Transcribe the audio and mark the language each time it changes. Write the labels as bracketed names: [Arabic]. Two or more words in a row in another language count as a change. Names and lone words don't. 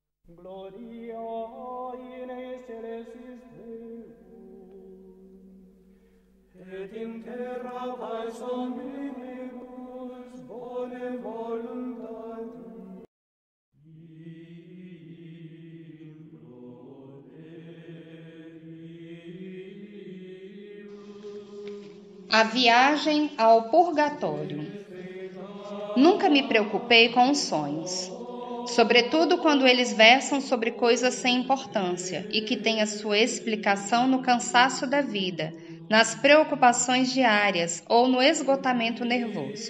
[Latin] Gloria in excelsis Deum, et in terra pax omnibus bone voluntatis. [Portuguese] A viagem ao purgatório. Nunca me preocupei com os sonhos, sobretudo quando eles versam sobre coisas sem importância e que têm a sua explicação no cansaço da vida, nas preocupações diárias ou no esgotamento nervoso.